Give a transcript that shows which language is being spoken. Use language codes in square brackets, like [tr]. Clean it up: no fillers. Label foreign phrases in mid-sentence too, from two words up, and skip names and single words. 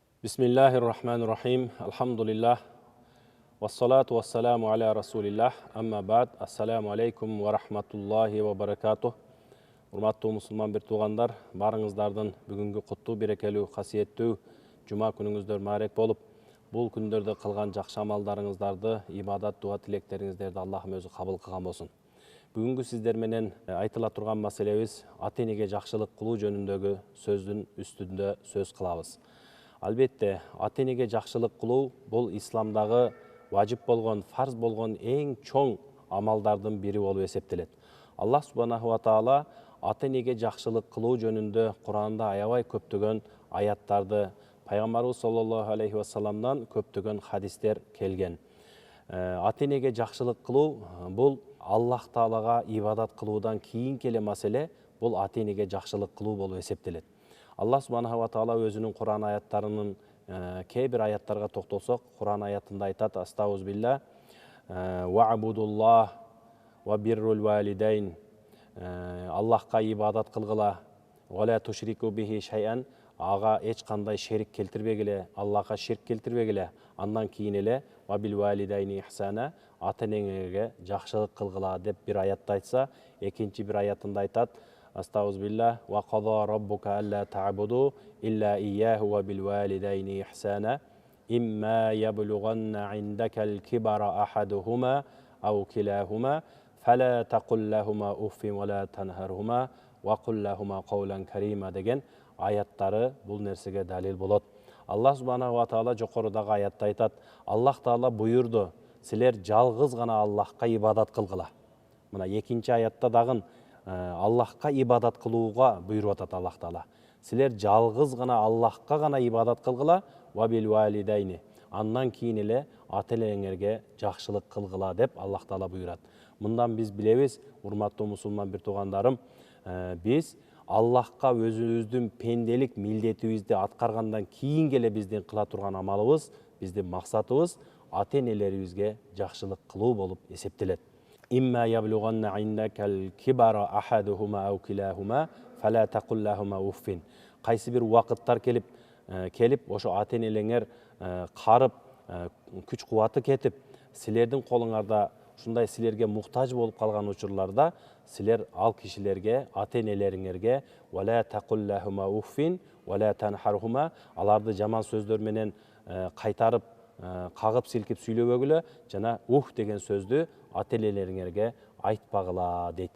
[ar] بسم الله الرحمن الرحيم. الحمد لله. والصلاة والسلام على رسول الله. أما بعد. السلام عليكم ورحمة الله وبركاته. [ky] Урматтуу мусулман бир туугандар, барыңыздардын бүгүнкү куттуу берекелүү, касиеттүү жума күнүңүздөр маарек болуп, бул күндөрдө кылган жакшы амалдарыңыздарды, ибадат, дуа тилектериңиздерди Аллахым өзү кабыл кылган болсун. Бүгүнкү сиздер менен айтыла турган маселебиз ата энеге жакшылык кылуу жөнүндөгү сөздүн үстүндө сөз кылабыз. Албетте, ата энеге жакшылык кылуу бул исламдагы важип болгон, фарз болгон эң чоң амалдардын бири болуп эсептелет. Аллах [ar] سبحانه وتعالى [ky] ата энеге жакшылык кылуу жөнүндө Куранда аябай көптөгөн аяттарды, пайгамбарыбыз [ar] صلى الله عليه وسلم [ky] көптөгөн хадистер келген. Ата энеге жакшылык кылуу бул Аллах таалага ибадат кылуудан кийинки эле маселе, бул ата энеге жакшылык кылуу болуп эсептелет. Аллах [ar] سبحانه وتعالى [ky] өзүнүн Куран аяттарынын кээ бир аяттарга токтолсок, Куран аятында айтат: [ar] أستغفر الله واعبدوا الله وبر الوالدين. [ky] Аллахка ибадат кылгыла, [ar] ولا تشركوا به شيئا, [ky] ага эч кандай шерик келтирбегиле, Аллахка ширк келтирбегиле. Андан кийин эле [ar] وبالوالدين إحسانا, [ky] ата энеңерге жакшылык кылгыла деп бир аятта айтса, экинчи бир аятында айтат: [ar] أستغفر الله وقضى ربك ألا تعبدوا إلا إياه وبالوالدين إحسانا إما يبلغن عندك الكبر أحدهما أو كلاهما فلا تقل لهما أف ولا تنهرهما وقل لهما قولا كريما [ky] деген аяттары бул нерсеге далил болот. Аллах [ar] سبحانه وتعالى [ky] жокорудагы аятта айтат: Аллах таала буйурду, силер жалгыз гана Аллахка ибадат кылгыла. Мына экинчи аятта дагы Аллахка ибадат кылууга буйруп атат Аллах таала. Силер жалгыз гана Аллахка гана ибадат кылгыла, [ar] وبالوالدين. [ky] Андан кийин эле ата энеңерге жакшылык кылгыла деп Аллах таала буйрат. Мындан биз билебиз, урматтуу мусулман бир туугандарым, биз Аллахка өзүбүздүн пенделик милдетибизди аткаргандан кийин эле биздин кыла турган амалыбыз, биздин максатыбыз ата энелерибизге жакшылык кылуу болуп эсептелет. [ar] إما يبلغن عندك الكبر أحدهما أو كلاهما فلا تقل لهما أف. [ky] Кайсы бир убакыттар келип, ошо ата энелеңер карып, күч кубаты кетип, силердин колуңарда ушундай силерге муктаж болуп калган учурларда, силер ал кишилерге, ата энелериңерге [ar] ولا تقل لهما أف ولا تنهرهما, [ky] аларды жаман сөздөр менен кайтарып, кагып силкип сүйлөбөгүлө, жана деген сөздү ата энелериңерге айтпагыла дейт.